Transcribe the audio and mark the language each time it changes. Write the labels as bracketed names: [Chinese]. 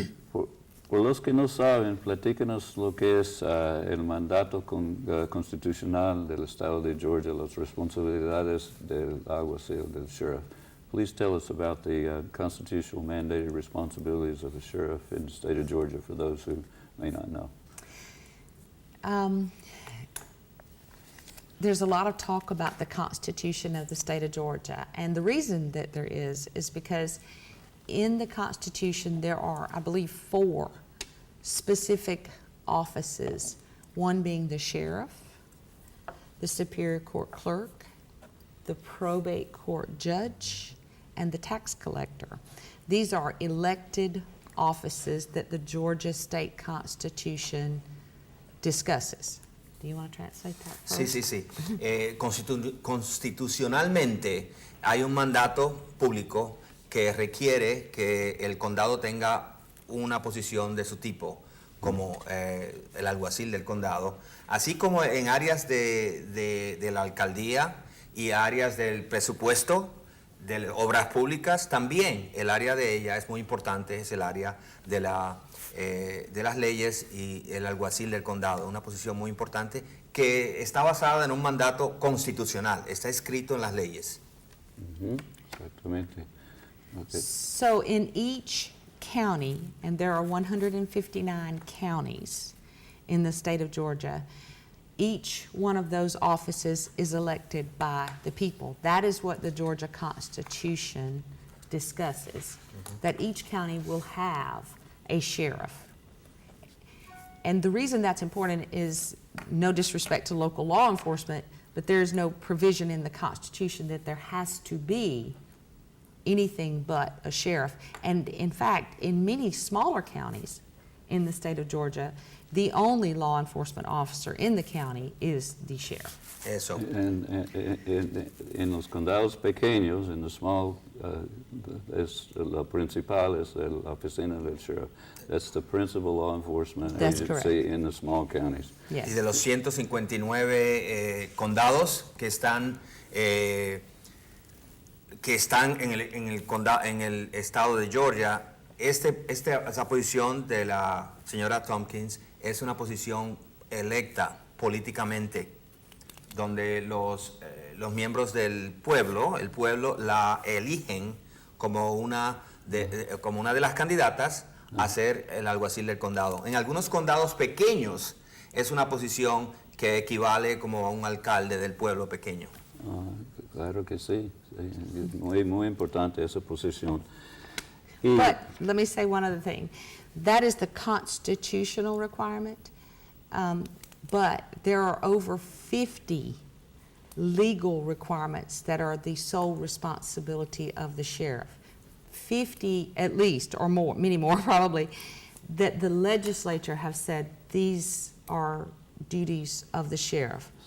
[Spanish] Por los que no saben, platícanos lo que es el mandato constitucional del Estado de Georgia, las responsabilidades del alguacil, del sheriff. [English] Please tell us about the constitutional mandated responsibilities of the sheriff in the state of Georgia for those who may not know. There's a lot of talk about the Constitution of the state of Georgia, and the reason that there is because in the Constitution there are, I believe, 4 specific offices, one being the sheriff, the Superior Court clerk, the probate court judge, and the tax collector. These are elected offices that the Georgia State Constitution discusses. Do you want to translate that first? [Spanish] Sí. Constitucionalmente hay un mandato público que requiere que el condado tenga una posición de su tipo, como el alguacil del condado, así como en áreas de la alcaldía y áreas del presupuesto, de obras públicas, también el área de ella es muy importante, es el área de las leyes y el alguacil del condado, una posición muy importante que está basada en un mandato constitucional, está escrito en las leyes. Exactamente. Okay. [English] So in each county, and there are 159 counties in the state of Georgia, each one of those offices is elected by the people. That is what the Georgia Constitution discusses, that each county will have a sheriff. And the reason that's important is, no disrespect to local law enforcement, but there is no provision in the Constitution that there has to be anything but a sheriff. And in fact, in many smaller counties in the state of Georgia, the only law enforcement officer in the county is the sheriff. [Spanish] Eso. En los condados pequeños, en [English] the small, [Spanish] la principal es la oficina del sheriff. [English] That's the principal law enforcement That's agency correct. in the small counties. Yes. [Spanish] Y de los 159 condados que están en el estado de Georgia, esa posición de la señora Tompkins es una posición electa políticamente, donde los miembros del pueblo, el pueblo la eligen como una de las candidatas a ser el alguacil del condado. En algunos condados pequeños es una posición que equivale como a un alcalde del pueblo pequeño. Claro que sí, muy importante esa posición. [English] But let me say one other thing. That is the constitutional requirement, but there are over 50 legal requirements that are the sole responsibility of the sheriff. 50 at least, or more, many more probably, that the legislature have said these are duties of the sheriff.